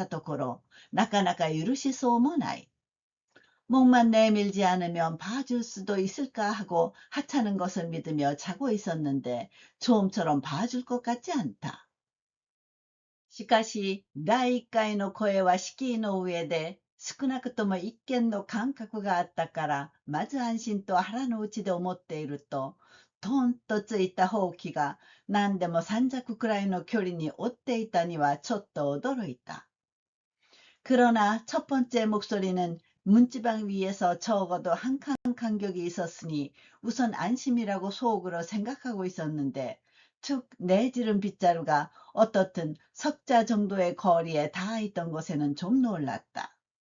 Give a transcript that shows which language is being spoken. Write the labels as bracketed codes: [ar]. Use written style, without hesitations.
[ja] 首さえ出さなければ見逃してくれることもあろうかとつまらないことを頼みにして寝ていたところ、なかなか許しそうもない。 [ko] 목만 내밀지 않으면 봐줄 수도 있을까 하고 하찮은 것을 믿으며 자고 있었는데 좀처럼 봐줄 것 같지 않다. [ja] しかし、第一回の声は敷居の上で、少なくとも一件の感覚があったから、まず安心と腹の内で思っていると、トンとついたほうきが何でも三尺くらいの距離に追っていたにはちょっと驚いた。 [ko] 그러나 첫 번째 목소리는 문지방 위에서 적어도 한 칸 간격이 있었으니 우선 안심이라고 속으로 생각하고 있었는데 툭 내지른 빗자루가 어떻든 석자 정도의 거리에 닿아 있던 것에는 좀 놀랐다.